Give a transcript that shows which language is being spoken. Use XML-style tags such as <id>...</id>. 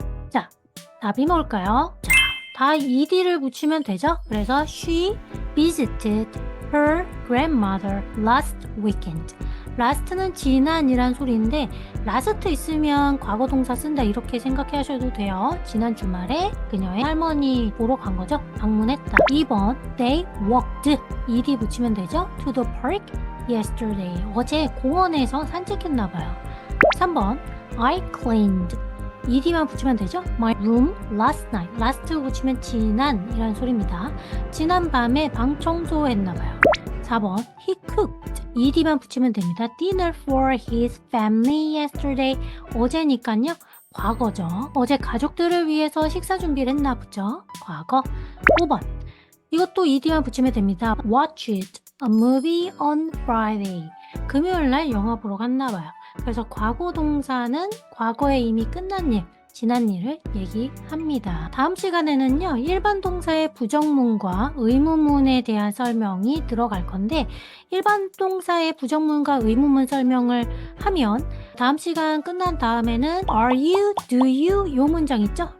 <ko>자, 답이 뭘까요? 자, 다 ed를 붙이면 되죠? 그래서</ko> <en>she visited her grandmother last weekend.</en> <ko>last는 지난이란 소리인데 last 있으면 과거 동사 쓴다 이렇게 생각하셔도 돼요. 지난 주말에 그녀의 할머니 보러 간 거죠. 방문했다. 2번</ko> <en>they walked</en> <ko>ed 붙이면 되죠.</ko> <en>to the park yesterday.</en> <ko>어제 공원에서 산책했나 봐요. 3번</ko> <en>I cleaned</en> <ko>ed만 붙이면 되죠.</ko> <en>My room last night.</en> <ko>last 붙이면 지난이란 소리입니다. 지난 밤에 방 청소했나봐요. 4번</ko> <en>He cooked.</en> <ko>ed만 붙이면 됩니다.</ko> <en>Dinner for his family yesterday.</en> <ko>어제니까요. 과거죠. 어제 가족들을 위해서 식사 준비를 했나 보죠. 과거. 5번 이것도 ed만 붙이면 됩니다.</ko> <en>Watched a movie on Friday.</en> <ko>금요일날 영화 보러 갔나봐요. 그래서 과거 동사는 과거에 이미 끝난 일, 지난 일을 얘기합니다. 다음 시간에는요, 일반 동사의 부정문과 의문문에 대한 설명이 들어갈 건데, 일반 동사의 부정문과 의문문 설명을 하면 다음 시간 끝난 다음에는</ko> <en>are you, do you</en> <ko>요 문장 있죠?</ko>